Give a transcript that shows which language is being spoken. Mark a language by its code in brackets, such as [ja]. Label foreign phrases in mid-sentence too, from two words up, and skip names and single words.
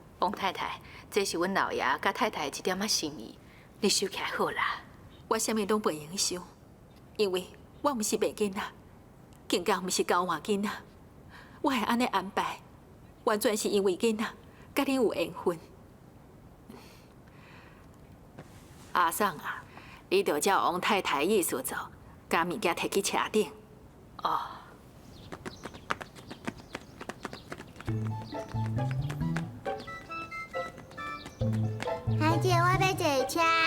[nan] 王太太，这是阮老爷甲太太一点仔心意，你收起来好啦。我啥物拢袂用收，因为我毋是卖囡仔，更加毋是交换囡仔。我会安尼安排，完全是因为囡仔甲恁有缘分。阿桑啊，你着照王太太意思做，将物件摕去车顶。哦。阿姐，我要坐车。